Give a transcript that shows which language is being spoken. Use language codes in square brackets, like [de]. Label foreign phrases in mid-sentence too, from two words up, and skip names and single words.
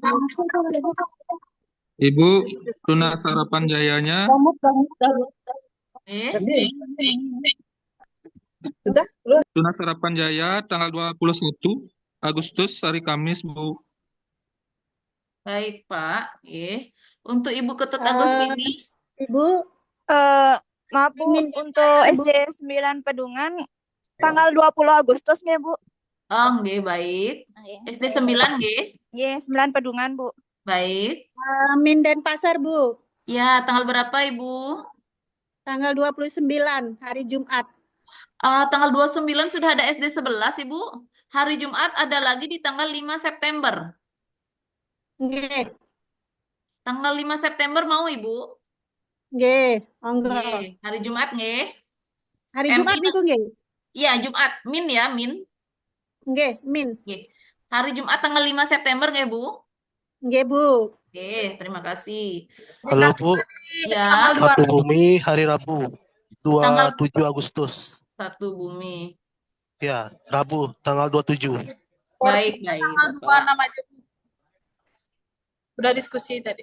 [id] Ibu, Tuna Sarapan Jayanya Tuna Sarapan Jaya tanggal 21 Agustus hari Kamis, Bu. Baik, Pak. Untuk Ibu Ketut Agustini, Ibu, maaf Bu, untuk SD 9 Pedungan tanggal 20 Agustus nggih, Bu? oh, nggih, baik. SD 9, nggih. Nggih, 9 Pedungan, Bu. Baik. Amin dan Pasar, Bu. Ya, tanggal berapa, Ibu? Tanggal 29, hari Jumat. Tanggal 29 sudah ada SD 11, Ibu. Hari Jumat ada lagi di tanggal 5 September. Nggih, Tanggal 5 September mau, Ibu? [jv] nggih, monggo. [id] Nggih. Hari Jumat, nggih. Hari MI [jv] Jumat niku nggih. [id] Iya, Jumat. Min ya, Min. Nggih, Min. Nggih. Hari Jumat tanggal 5 September, nggih, Bu? Nggih, Bu. Oke, terima kasih. Halo Bu, Ya, Satu Bumi hari Rabu Tanggal- 27 Agustus. Satu Bumi. Ya, Rabu tanggal 27. Baik, Tanggal 26 Bapak. aja, Bu. Udah diskusi tadi.